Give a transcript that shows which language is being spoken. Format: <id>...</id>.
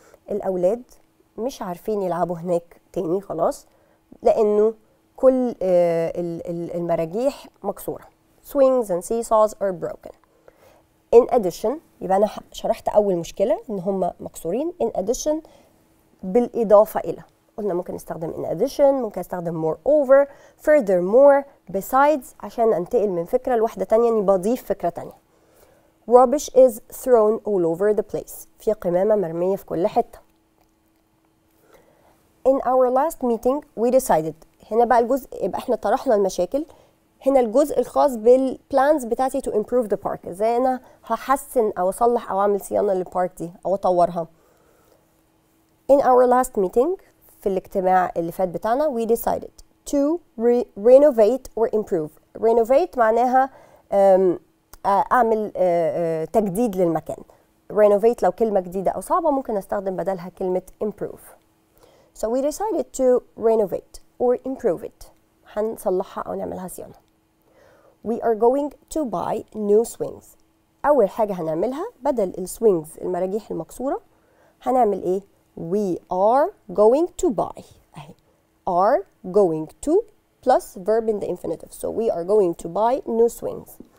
<ar>الأولاد مش عارفين يلعبوا هناك تاني خلاص لأنه كل المراجيح مكسورة.</ar> <en>Swings and seesaws are broken.</en> <ar>In addition، يبقى أنا شرحت أول مشكلة إن هم مكسورين. In addition، بالإضافة إلى. قلنا ممكن نستخدم in addition، ممكن استخدم moreover، furthermore، besides، عشان انتقل من فكرة لواحدة تانية اني بضيف فكرة تانية.</ar> <en>rubbish is thrown all over the place.</en> <ar>في قمامة مرمية في كل حتة.</ar> <en>In our last meeting we decided.</en> <ar>هنا بقى الجزء، يبقى احنا طرحنا المشاكل. هنا الجزء الخاص بالبلانز بتاعتي</ar> <en>to improve the park.</en> <ar>ازاي انا هحسن او اصلح او اعمل صيانة للبارك دي او اطورها.</ar> <en>In our last meeting،</en> <ar>في الاجتماع اللي فات بتاعنا،</ar> <en>we decided to renovate or improve.</en> <ar>renovate معناها اعمل تجديد للمكان. renovate لو كلمة جديدة او صعبة ممكن استخدم بدلها كلمة improve.</ar> <en>So we decided to renovate or improve it.</en> <ar>هنصلحها او نعملها صيانة.</ar> <en>We are going to buy new swings.</en> <ar>اول حاجة هنعملها بدل السوينجز المراجيح المكسورة هنعمل ايه؟</ar> <en>We are going to buy.</en> <ar>اهي</ar> <en>are going to plus verb in the infinitive. So we are going to buy new swings.</en>